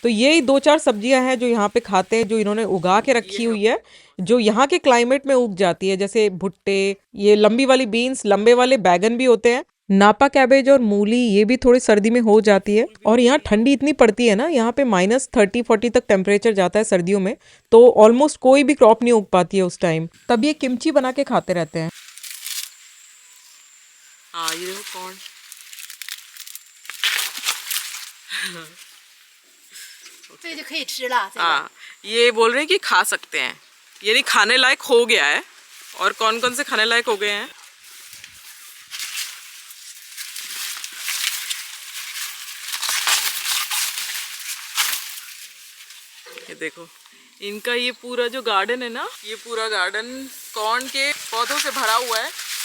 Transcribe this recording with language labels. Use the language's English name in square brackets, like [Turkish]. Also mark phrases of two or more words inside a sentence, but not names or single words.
[Hindi] तो यही 2-4 सब्जियां हैं जो यहाँ पे खाते हैं, जो इन्होंने उगा के रखी हुई है, जो यहाँ के क्लाइमेट में उग जाती है, जैसे भुट्टे, ये लंबी वाली बीन्स, लंबे वाले बैगन भी होते हैं, [English] napa cabbage [Hindi] और मूली, ये भी थोड़ी सर्दी में हो जाती है। और यहाँ ठंडी इतनी पड़ती है ना, यहाँ पे -30-40 तक टेम्परेचर जाता है सर्दियों में, तो ऑलमोस्ट कोई भी क्रॉप नहीं उग पाती है उस टाइम। तब ये किमची बना के खाते रहते हैं। हाँ ये देखो कॉर्न। [Chinese] 这个就可以吃了。这个 [Hindi] हाँ ये बोल रहे हैं कि खा सकते हैं, यानी खाने लायक हो गया है। और कौन कौन से खाने लायक हो गए हैं? ये देखो, इनका ये पूरा जो गार्डन है ना, ये पूरा गार्डन कॉर्न के पौधों से भरा हुआ है।